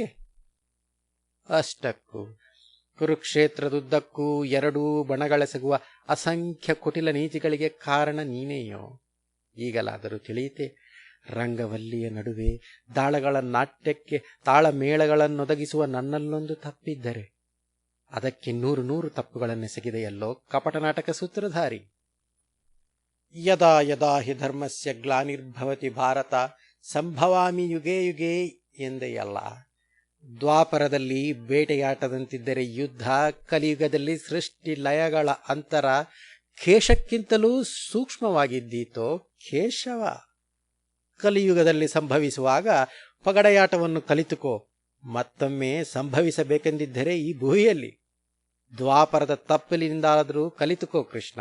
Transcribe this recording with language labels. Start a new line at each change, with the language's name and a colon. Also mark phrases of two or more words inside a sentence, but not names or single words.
Kannada: ಅಷ್ಟಕ್ಕೂ ಕುರುಕ್ಷೇತ್ರದುದ್ದಕ್ಕೂ ಎರಡೂ ಬಣಗಳೆಸಗುವ ಅಸಂಖ್ಯ ಕುಟಿಲ ನೀತಿಗಳಿಗೆ ಕಾರಣ ನೀನೇಯೋ? ಈಗಲಾದರೂ ತಿಳಿಯಿತೆ. ರಂಗವಲ್ಲಿಯ ನಡುವೆ ದಾಳಗಳ ನಾಟ್ಯಕ್ಕೆ ತಾಳಮೇಳಗಳನ್ನೊದಗಿಸುವ ನನ್ನಲ್ಲೊಂದು ತಪ್ಪಿದ್ದರೆ ಅದಕ್ಕೆ 100 ತಪ್ಪುಗಳನ್ನೆಸಗಿದೆಯಲ್ಲೋ ಕಪಟ ನಾಟಕ ಸೂತ್ರಧಾರಿ.
Sanskrit: ಯದಾ ಯದಾ ಹಿ ಧರ್ಮಸ್ಯ ಗ್ಲಾನಿರ್ಭವತಿ ಭಾರತ ಸಂಭವಾಮಿ ಯುಗೇ ಯುಗೇ ಎಂದೆಯಲ್ಲ.
Kannada: ದ್ವಾಪರದಲ್ಲಿ ಬೇಟೆಯಾಟದಂತಿದ್ದರೆ ಯುದ್ಧ, ಕಲಿಯುಗದಲ್ಲಿ ಸೃಷ್ಟಿ ಲಯಗಳ ಅಂತರ ಕೇಶಕ್ಕಿಂತಲೂ ಸೂಕ್ಷ್ಮವಾಗಿದ್ದೀತೋ ಕೇಶವ. ಕಲಿಯುಗದಲ್ಲಿ ಸಂಭವಿಸುವಾಗ ಪಗಡೆಯಾಟವನ್ನು ಕಲಿತುಕೋ, ಮತ್ತೊಮ್ಮೆ ಸಂಭವಿಸಬೇಕೆಂದಿದ್ದರೆ ಈ ಭೂಮಿಯಲ್ಲಿ ದ್ವಾಪರದ ತಪ್ಪಲಿನಿಂದಾದರೂ ಕಲಿತುಕೋ ಕೃಷ್ಣ.